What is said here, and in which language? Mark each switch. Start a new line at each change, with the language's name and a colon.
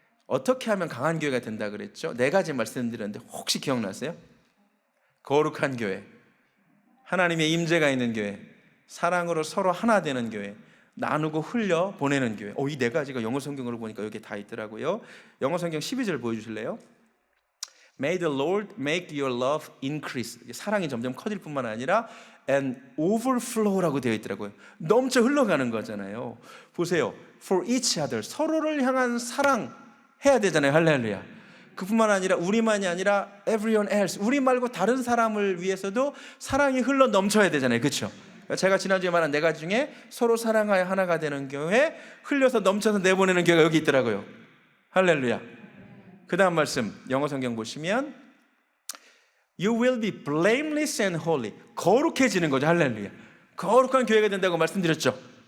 Korean: 어떻게 하면 강한 교회가 된다 그랬죠? 4가지 말씀드렸는데 혹시 기억나세요? 거룩한 교회, 하나님의 임재가 있는 교회, 사랑으로 서로 하나 되는 교회, 나누고 흘려 보내는 교회. 이 4가지가 영어 성경으로 보니까 여기 다 있더라고요. 영어 성경 12절 보여주실래요?
English: May the Lord make your love increase.
Korean: 사랑이 점점 커질 뿐만 아니라
English: and overflow
Korean: 라고 되어 있더라고요. 넘쳐 흘러가는 거잖아요.
English: 보세요. For each other.
Korean: 서로를 향한 사랑 해야 되잖아요. 할렐루야. 그뿐만 아니라 우리만이 아니라
English: everyone else.
Korean: 우리 말고 다른 사람을 위해서도 사랑이 흘러 넘쳐야 되잖아요. 그렇죠? 제가 지난주에 말한 4가지 중에 서로 사랑하여 하나가 되는 교회, 흘려서 넘쳐서 내보내는 교회가 여기 있더라고요. 할렐루야. 그 다음 말씀 영어 성경 보시면
English: You will be blameless and holy.
Korean: 거룩해지는 거죠. 할렐루야. 거룩한 교회가 된다고 말씀드렸죠.